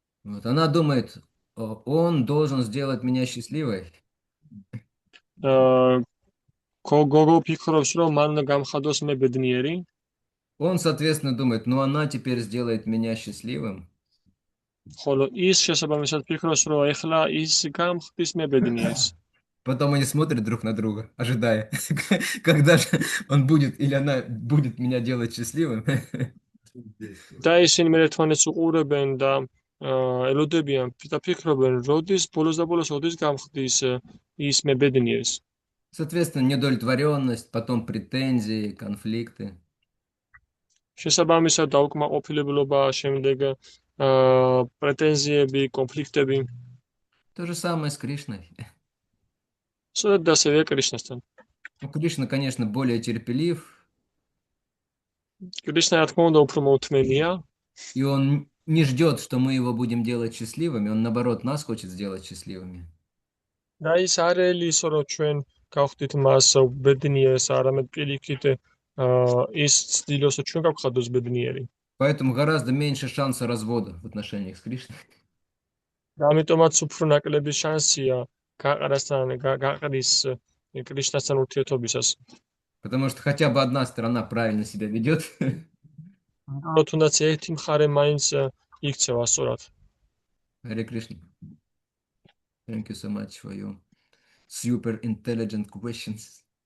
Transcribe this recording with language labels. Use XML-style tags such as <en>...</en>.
<ru>Вот, она думает, он должен сделать меня счастливой.</ru> <ka>გოგო ფიქრობს, რომ მან გამხადოს მე ბედნიერი.</ka> <ru>Он, соответственно, думает, ну она теперь сделает меня счастливым.</ru> <ka>ხოლო ის შესაბამისად ფიქრობს, რომ ეხლა ის გამხდის მე ბედნიერს.</ka> <ru>Потом они смотрят друг на друга, ожидая, когда же он будет или она будет меня делать счастливым.</ru> <ka>და ისინი მე ერთმანეთს უყურებენ და ელოდებიან და ფიქრობენ, როდის ბოლოს გამხდის ის მე ბედნიერს.</ka> <ru>Соответственно, недовлетворенность, потом претензии, конфликты.</ru> <ka>შესაბამისად დაუკმაყოფილებლობა, შემდეგ პრეტენზიები, კონფლიქტები.</ka> <ru>То же самое с Кришной.</ru> <ka>სწორედ ასევე კრიშნასთან.</ka> <ru>Ну, Кришна, конечно, более терпелив.</ru> <ka>კრიშნა, რა თქმა უნდა, უფრო მოთმენია.</ka> <ru>И он не ждет, что мы его будем делать счастливыми. Он, наоборот, нас хочет сделать счастливыми.</ru> <ka>და ის არ ელის, რომ ჩვენ გავხდით მას ბედნიერს, არამედ პირიქით ის ცდილობს, რომ ჩვენ გავხადოს ბედნიერი.</ka> <ru>Поэтому гораздо меньше шанса развода в отношениях с Кришной.</ru> <ka>და ამიტომაც უფრო ნაკლები შანსია გაყრის კრიშნასთან ურთიერთობისას.</ka> <ru>Потому что хотя бы одна сторона правильно себя ведет.</ru> <ka>თუნდაც ერთი მხარე მაინც იქცევა სწორად.</ka> <ru>Харе Кришна.</ru> <en>Thank you so much for your super intelligent questions.</en>